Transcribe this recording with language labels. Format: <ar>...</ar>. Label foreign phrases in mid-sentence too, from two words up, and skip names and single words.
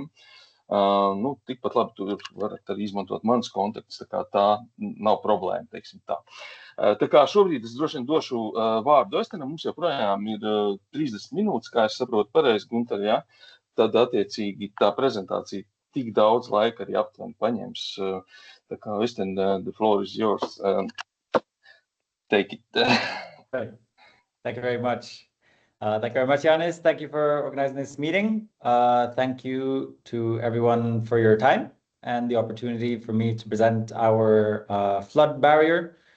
<lv>Tikpat labi tur varat arī izmantot manas kontaktus, tā kā tā nav problēma, teiksim tā. Tā kā šobrīd es droši vien došu vārdu Oistenam, mums joprojām ir 30 minūtes, kā es saprotu pareizi, Gunter, jā, tad attiecīgi tā prezentācija tik daudz laika arī aptuveni paņems. Tā kā Oisten,</lv> <en>the floor is yours. Take it. Okay. Thank you very much. Thank you very much, Janis. Thank you for organizing this meeting. Thank you to everyone for your time and the opportunity for me to present our flood barrier.</en>